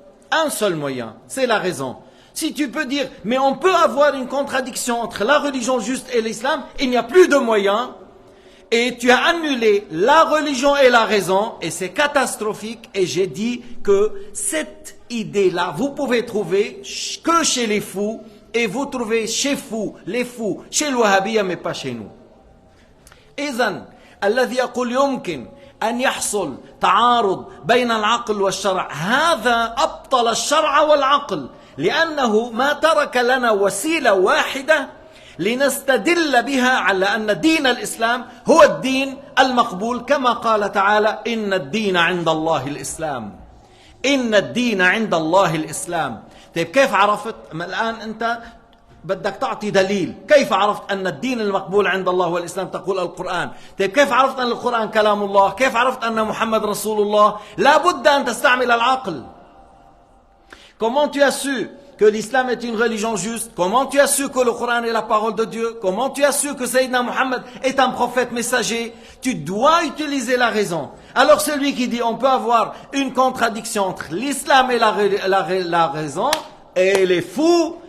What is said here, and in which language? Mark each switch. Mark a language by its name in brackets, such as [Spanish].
[French] Un seul moyen, c'est la raison. Si tu peux dire, mais on peut avoir une contradiction entre la religion juste et l'islam, il n'y a plus de moyens, et tu as annulé la religion et la raison, et c'est catastrophique, et j'ai dit que cette idée-là, vous pouvez trouver que chez les fous, et vous trouvez les fous, chez le Wahhabiyya, mais pas chez nous. [Arabic] إذن الذي يقول يمكن أن يحصل تعارض بين العقل والشرع، هذا أبطل الشرع والعقل، لأنه ما ترك لنا وسيلة واحدة لنستدل بها على أن دين الإسلام هو الدين المقبول، كما قال تعالى إن الدين عند الله الإسلام. إن الدين عند الله الإسلام. طيب كيف عرفت؟ الآن أنت بدك تعطي دليل. كيف عرفت أن الدين المقبول عند الله والإسلام؟ تقول القرآن. طيب كيف عرفت أن القرآن كلام الله؟ كيف عرفت أن محمد رسول الله؟ لا بد أن تستعمل العقل. [French] Comment tu as su que l'islam est une religion juste? Comment tu as su que le Coran est la parole de Dieu? Comment tu as su que Sayyidina Muhammad est un prophète messager? Tu dois utiliser la raison. Alors celui qui dit on peut avoir une contradiction entre l'islam et la raison, et il est fou.